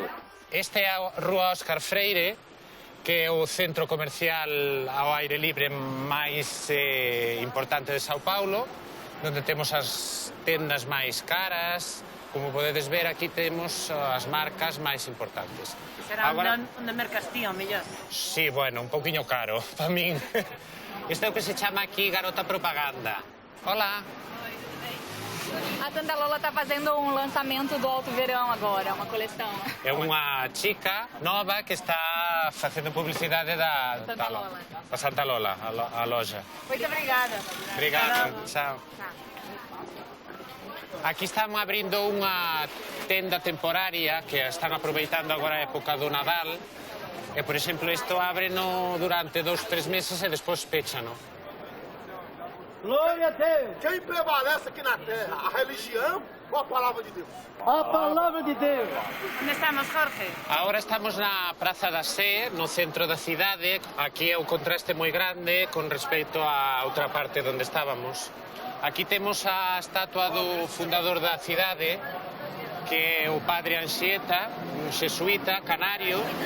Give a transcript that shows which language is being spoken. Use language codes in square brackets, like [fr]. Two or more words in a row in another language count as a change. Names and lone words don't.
[gl] Esta é a Rúa Óscar Freire, que é o centro comercial ao aire libre máis importante de Sao Paulo, onde temos as tendas máis caras. Como podedes ver, aquí temos as marcas máis importantes. Será onde mercas ti, o mellor? Sí, bueno, un pouquiño caro, para min. Isto é o que se chama aquí [pt] garota propaganda. [gl] Olá! [pt] A Tanta Lola está fazendo um lançamento do Alto Verão agora, uma coleção. [gl] É unha chica nova que está facendo publicidade da Santa Lola, a loja. [pt] Muito obrigada. Obrigado, chao. [gl] Aquí están abrindo unha tenda temporaria que están aproveitando agora a época do Nadal. E, por exemplo, isto abre durante 2-3 meses e despois pechano. [pt] Glória a Deus! Quem prevalece aqui na terra? A religião ou a palavra de Deus? A palavra de Deus! [gl] Onde estamos, Jorge? Agora estamos na Praza da Sé, no centro da cidade. Aquí é un contraste moi grande con respecto a outra parte onde estábamos. Aquí temos a estatua do fundador da cidade, que é o padre Anchieta, un xesuíta canario.